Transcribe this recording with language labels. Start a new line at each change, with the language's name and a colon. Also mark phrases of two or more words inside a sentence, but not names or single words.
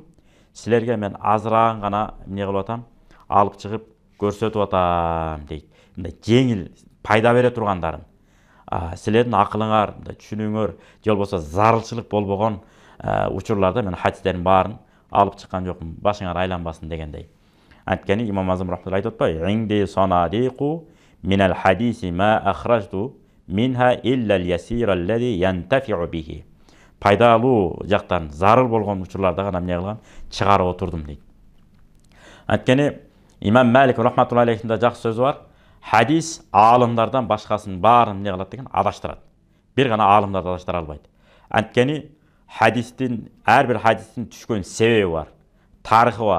Kyrgyz: Силерге мен азырагын гана эмне кылып атам, алып чыгып көрсөтүп атам дейт. Мындай жеңил пайда бере тургандарын. Силердин акылыңар, түшүнүүңөр, же болбосо зарылчылык болбогон учурларда мен хадистердин баарын алып чыккан жокмун, башыңар айланбасын дегендей. Анткени Имам Азам рахматуллахи айтып атпайбы?
Arabic: عندي صناديق من الحديث ما أخرجت منها إلا اليسير الذي ينتفع به.
Kyrgyz: Пайдалуу жактан, зарыл болгон учурларда гана эмне кылган, чыгарып отурдум дейт. Анткени Имам Малик рахматуллахи алейхиндин жакшы сөзү бар. Хадис аалымдардан башкасын баарын эмне кылат деген, адаштырат. Бир гана аалымдарды адаштыра албайт. Анткени хадистин, ар бир хадистин түшкөн себеби бар, тарыхы бар.